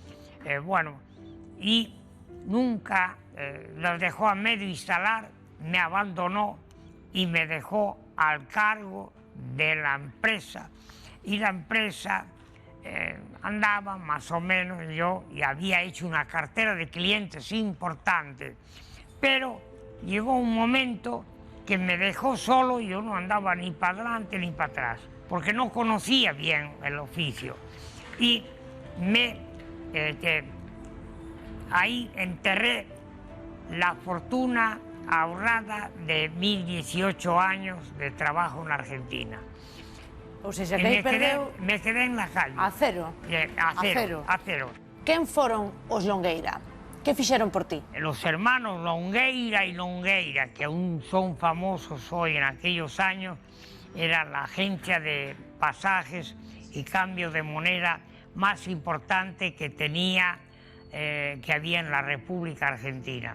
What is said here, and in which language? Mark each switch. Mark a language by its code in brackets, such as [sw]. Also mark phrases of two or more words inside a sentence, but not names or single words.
[es] y nunca las dejó a medio instalar, me abandonó y me dejó al cargo de la empresa, y la empresa andaba más o menos, yo y había hecho una cartera de clientes importante, pero llegó un momento que me dejó solo y yo no andaba ni para adelante ni para atrás, porque no conocía bien el oficio. Y ahí enterré la fortuna ahorrada de mis 18 años de trabajo en Argentina. [pt] Ou seja, que aí perdeu [es] Me quedé en la calle. a cero. A cero. [gl] Quen foron os Longueira? Que fixeron por ti? [es] Los hermanos Longueira y Longueira, que aún son famosos hoy en aquellos años, era la agencia de pasajes y cambio de moneda más importante que había en la República Argentina.